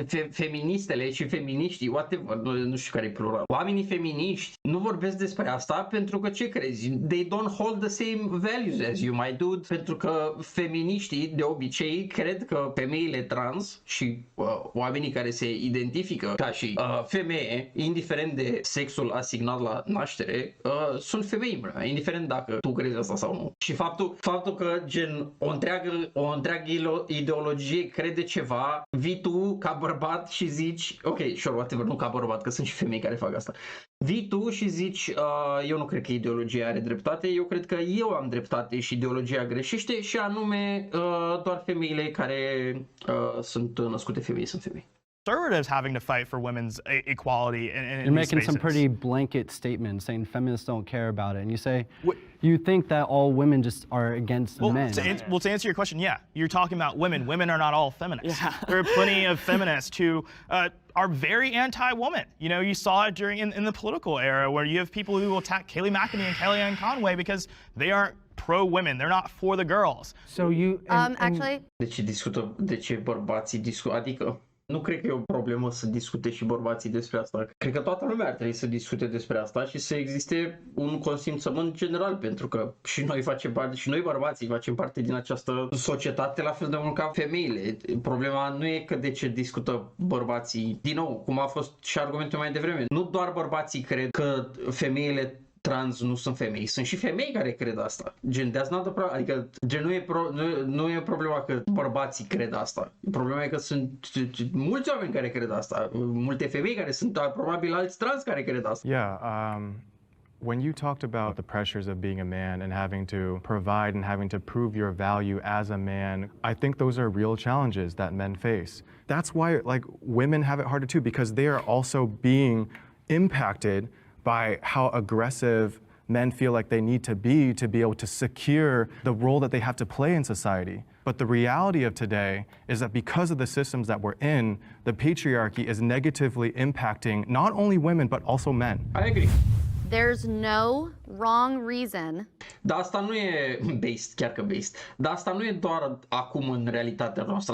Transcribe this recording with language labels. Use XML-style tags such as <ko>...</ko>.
<ro>Feministele și feminiștii, whatever, nu știu care e plural. Oamenii feminiști nu vorbesc despre asta pentru că ce crezi?</ro> <en>They don't hold the same values as you, my dude.</en> <ro>Pentru că feminiștii de obicei cred că femeile trans și oamenii care se identifică ca și femeie, indiferent de sexul asignat la naștere, sunt femei, indiferent dacă tu crezi asta sau nu. Și faptul că gen o întreagă ideologie crede ceva, vii tu ca bărbat și zici, ok,</ro> <en>sure, whatever,</en> <ro>nu ca bărbat, că sunt și femei care fac asta. Vii tu și zici, eu nu cred că ideologia are dreptate, eu cred că eu am dreptate și ideologia greșește și anume doar femeile care sunt născute femei sunt femei.</ro> <en>Conservatives having to fight for women's equality in You're these making spaces. some pretty blanket statements saying feminists don't care about it. And you say, you think that all women just are against men. To answer your question, yeah, you're talking about women. Women are not all feminists. Yeah. There are plenty of feminists who are very anti-woman. You know, you saw it during in the political era where you have people who will attack Kayleigh McEnany and Kellyanne Conway because they aren't pro-women. They're not for the girls. So you actually,</en> <ro>De ce bărbații discută, adică nu cred că e o problemă să discute și bărbații despre asta. Cred că toată lumea ar trebui să discute despre asta și să existe un consimțământ general, pentru că și noi facem parte, și noi bărbații facem parte din această societate la fel de mult ca femeile. Problema nu e că de ce discută bărbații, din nou, cum a fost și argumentul mai devreme. Nu doar bărbații cred că femeile trans nu sunt femei, sunt și femei care cred asta. Gen, adică gen, nu e problema că bărbații cred asta. Problema e că sunt mulți oameni care cred asta, multe femei care sunt probabil alți trans care cred asta.</ro> <en>Yeah, when you talked about the pressures of being a man and having to provide and having to prove your value as a man, I think those are real challenges that men face. That's why like women have it harder too, because they are also being impacted by how aggressive men feel like they need to be able to secure the role that they have to play in society. But the reality of today is that because of the systems that we're in, the patriarchy is negatively impacting not only women, but also men. I agree. There's no wrong reason.</en> <ro>Dar asta nu e based, chiar că based. Dar asta nu e doar acum în realitatea noastră.</ro>